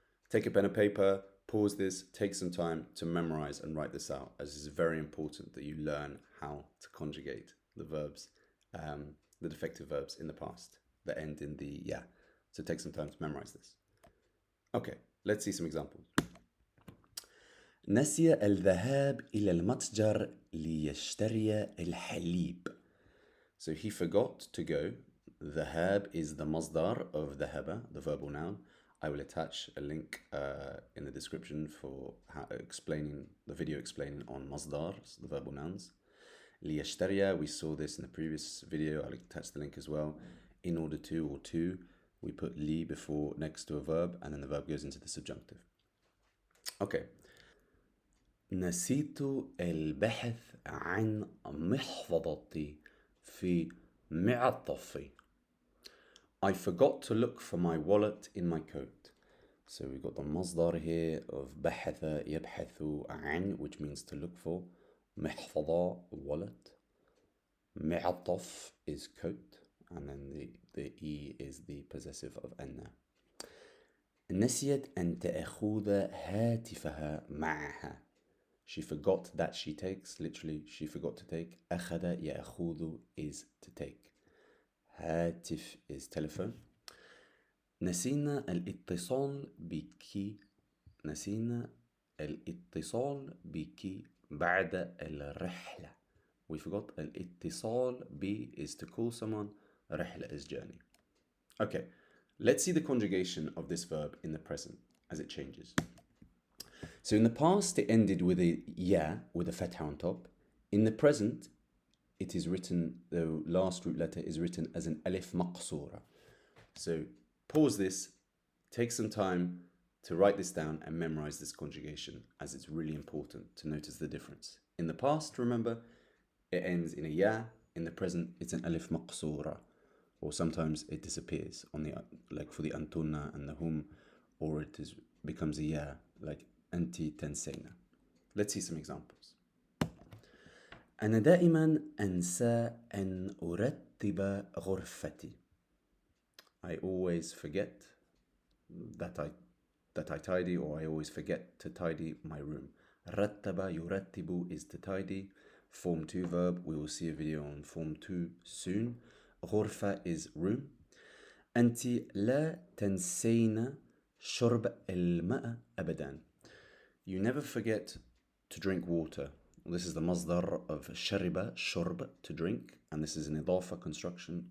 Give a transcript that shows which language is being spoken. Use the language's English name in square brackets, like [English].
[English] Take a pen and paper, pause this, take some time to memorize and write this out, as it's very important that you learn how to conjugate the verbs, the defective verbs in the past that end in the ya. So take some time to memorize this. Okay, let's see some examples. [Arabic] نسي الذهاب إلى المتجر ليشتري الحليب. [English] So he forgot to go. ذهاب is the masdar of ذهب, the verbal noun. I will attach a link in the description for the video explaining on masdars, the verbal nouns. ليشتري, we saw this in the previous video. I'll attach the link as well. In order to, or to, we put li before next to a verb, and then the verb goes into the subjunctive. Okay. [Arabic] نسيت البحث عن محفظتي في معطفي. [English] I forgot to look for my wallet in my coat. So we've got the masdar here of بحث يبحث عن, which means to look for. محفظة, wallet. معطف is coat. And then the E is the possessive of أن. [Arabic] نسيت أن تأخذ هاتفها معها. [English] She forgot that she takes, literally, she forgot to take. أخذ يأخذ is to take. هاتف is telephone. [Arabic] نسينا الاتصال بك. نسينا الاتصال بك بعد الرحلة. [English] We forgot الاتصال ب is to call someone. رحلة is journey. Okay, let's see the conjugation of this verb in the present as it changes. So in the past, it ended with a ya, with a fatha on top. In the present, it is written, the last root letter is written as an alif maqsura. So pause this, take some time to write this down and memorize this conjugation, as it's really important to notice the difference. In the past, remember, it ends in a ya. In the present, it's an alif maqsoora, or sometimes it disappears on the, like for the antunna and the hum, or it becomes a ya, like anti تنسينا. Let's see some examples. [Arabic] أنا دائما أنسى أن أرتب غرفتي. [English] I always forget that I tidy, or I always forget to tidy my room. رتب يرتب is to tidy. Form 2 verb, we will see a video on form 2 soon. غرفة is room. [Arabic] أنت لا تنسين شرب الماء أبدا. [English] You never forget to drink water. This is the masdar of شرب, شرب, to drink, and this is an إضافة construction.